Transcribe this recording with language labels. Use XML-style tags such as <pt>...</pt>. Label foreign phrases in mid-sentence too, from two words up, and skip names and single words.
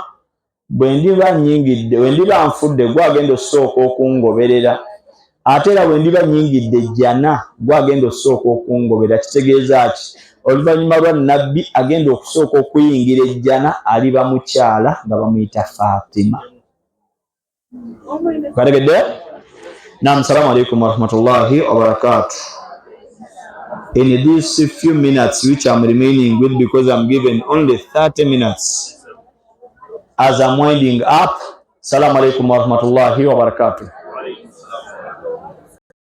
<lg>Bwe ndiba nnyingidde, bwe ndiba nfudde gwagenda osooka okungoberera. Ate era bwe ndiba nnyingidde Jannah gwagenda osooka okungoberera. Kitegeeza ki? Oluvannyuma lwa Nabbi agenda okusooka okuyingira Jannah aliba mukyala nga bamuyita Fatima.</lg> <ar>نعم، السلام عليكم ورحمة الله وبركاته.</ar> <en>In these few minutes which I'm remaining with, because I'm given only 30 minutes as I'm winding up,</en> <ar>السلام عليكم ورحمة الله وبركاته.</ar>